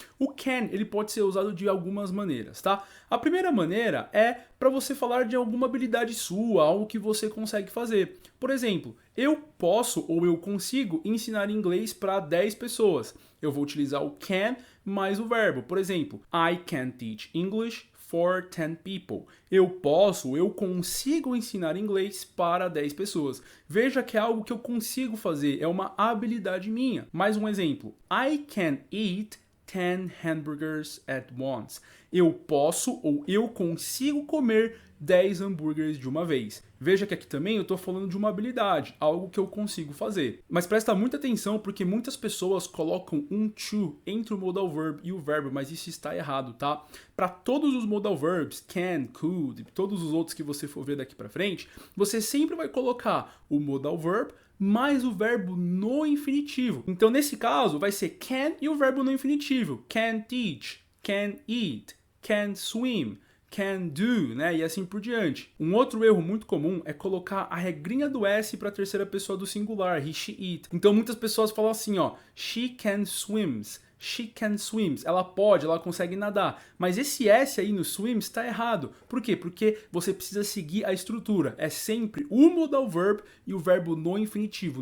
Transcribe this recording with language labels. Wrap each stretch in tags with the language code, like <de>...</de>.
<pt>O can, ele pode ser usado de algumas maneiras, tá? A primeira maneira é para você falar de alguma habilidade sua, algo que você consegue fazer. Por exemplo, eu posso ou eu consigo ensinar inglês para 10 pessoas. Eu vou utilizar o can mais o verbo. Por exemplo,</pt> <en>I can teach English for 10 people.</en> <pt>Eu consigo ensinar inglês para 10 pessoas. Veja que é algo que eu consigo fazer, é uma habilidade minha. Mais um exemplo.</pt> <en>I can eat 10 hamburgers at once.</en> <pt>Eu posso ou eu consigo comer 10 hambúrgueres de uma vez. Veja que aqui também eu estou falando de uma habilidade, algo que eu consigo fazer. Mas presta muita atenção porque muitas pessoas colocam um to entre o modal verb e o verbo, mas isso está errado, tá? Para todos os modal verbs, can, could, todos os outros que você for ver daqui para frente, você sempre vai colocar o modal verb mais o verbo no infinitivo. Então, nesse caso, vai ser can e o verbo no infinitivo.</pt> <en>Can teach, can eat, can swim, can do, né?</en> <pt>E assim por diante. Um outro erro muito comum é colocar a regrinha do S para a terceira pessoa do singular, he, she, it. Então, muitas pessoas falam assim, ó,</pt> <en>she can swims. She can swims.</en> <pt>Ela pode, ela consegue nadar. Mas esse S aí no swims está errado. Por quê? Porque você precisa seguir a estrutura. É sempre o modal verb e o verbo no infinitivo.</pt>